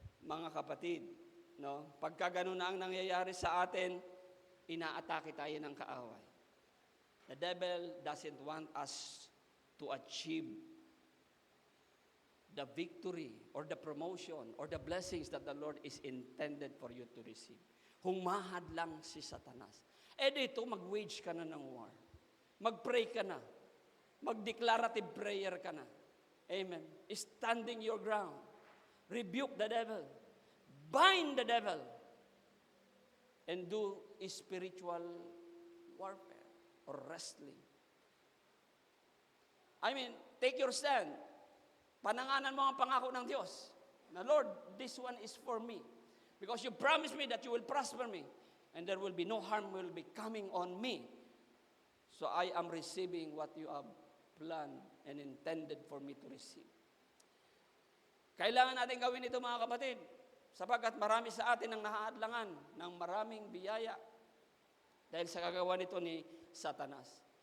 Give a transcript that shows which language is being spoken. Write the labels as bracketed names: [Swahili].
[Filipino] Mga kapatid, pagka ganun na ang nangyayari sa atin, inaatake tayo ng kaaway. [English] The devil doesn't want us to achieve the victory or the promotion or the blessings that the Lord is intended for you to receive. [Filipino] Humahad lang si Satanas. Dito, mag-wage ka na ng war. Mag-pray ka na. Mag-declarative prayer ka na. Amen. [English] Standing your ground. Rebuke the devil. Bind the devil. And do spiritual warfare or wrestling. Take your stand. [Filipino] Pananganan mo ang pangako ng Diyos. [English] Na Lord, this one is for me. Because you promised me that you will prosper me. And there will be no harm will be coming on me. So I am receiving what you have planned and intended for me to receive. [Filipino] Kailangan natin gawin ito, mga kapatid, sapagkat marami sa atin ang nahaadlangan ng maraming biyaya dahil sa kagawa nito ni Satanas.